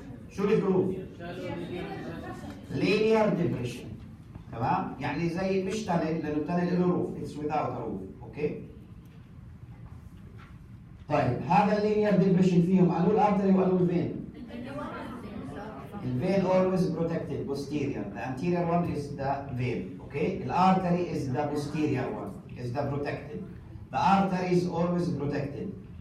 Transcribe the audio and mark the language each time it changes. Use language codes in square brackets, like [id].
[ar] شو الجروف؟ linear depression. تمام؟ يعني زي مش تانل لأنه التانل له روف. [en] It's without a roof. [ar] أوكي؟ طيب هذا اللينير ديبريشن فيهم قالوا الارتري وقالوا الفين. [en] الفين always protected posterior. The anterior one is the vein. Okay? The artery is the posterior one. Is the protected. The artery is always protected.